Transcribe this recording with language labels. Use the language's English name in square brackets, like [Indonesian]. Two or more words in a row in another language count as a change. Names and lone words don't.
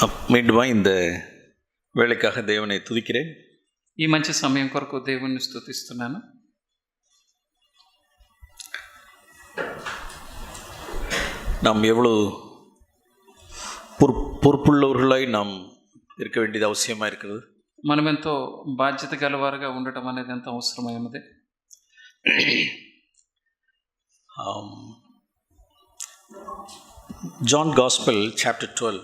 [Tamil] மீண்டுமாய் இந்த வேலைக்காக தேவனை துதிக்கிறேன். [Telugu] ఈ మంచి సమయం కొరకు దేవుణ్ణి స్తుతిస్తున్నాను. [Tamil] நாம் எவ்வளவு பொறுப்புள்ளவர்களாய் நாம் இருக்க வேண்டியது அவசியமாக இருக்கிறது. [Telugu] మనం ఎంతో బాధ్యత గలవారుగా ఉండటం అనేది ఎంతో అవసరమై ఉన్నది. [English] John Gospel Chapter 12,